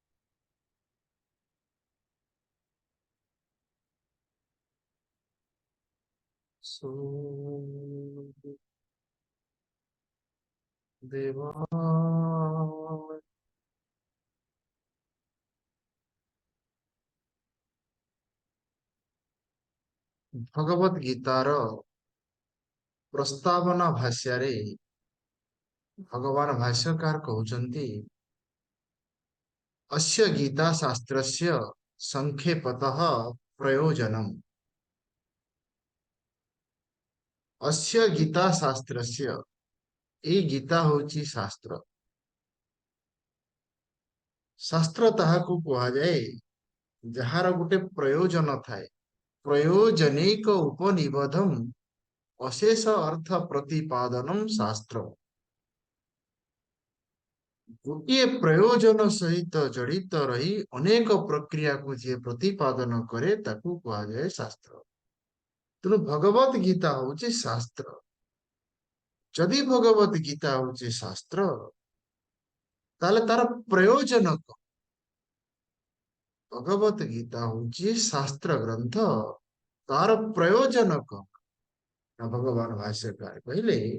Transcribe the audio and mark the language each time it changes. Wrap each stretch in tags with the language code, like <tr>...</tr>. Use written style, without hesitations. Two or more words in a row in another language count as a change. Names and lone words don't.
<or>ବାସୁଦେବାୟ ଭଗବତ ଗୀତାର ପ୍ରସ୍ତାବନା ଭାଷ୍ୟ ଭଗବାନ ଭାଷ୍ୟକାର କହୁଛନ୍ତି</or> <sa>अस्य गीता शास्त्रस्य संक्षेपतः प्रयोजनम् अस्य गीता शास्त्रस्य</sa> <or>ଏ ଗୀତା ହେଉଛି ଶାସ୍ତ୍ର ଶାସ୍ତ୍ର ତାହାକୁ କହା ଯାଏ ଯାହାର ଗୋଟେ ପ୍ରୟୋଜନ ଥାଏ</or> <sa>प्रयोजनैक उपनिबधम अशेष अर्थ प्रतिपादनम शास्त्र</sa> <or>ଗୋଟେ ପ୍ରୟୋଜନ ସହିତ ଜଡ଼ିତ ରହି ଅନେକ ପ୍ରକ୍ରିୟା କୁ ଯେ ପ୍ରତିପାଦନ କରେ ତାକୁ କହା ଯାଏ ଶାସ୍ତ୍ର ତେଣୁ ଭଗବତ ଗୀତା ହିଁ ଶାସ୍ତ୍ର ଯଦି ଭଗବତ ଗୀତା ହିଁ ଶାସ୍ତ୍ର ତାହେଲେ ତାର ପ୍ରୟୋଜନ କଣ ଭଗବତ ଗୀତା ହିଁ ଶାସ୍ତ୍ର ଗ୍ରନ୍ଥ ତାର ପ୍ରୟୋଜନ କଣ ଭଗବାନ ଭାଷ୍ୟକାର କହିଲେ</or>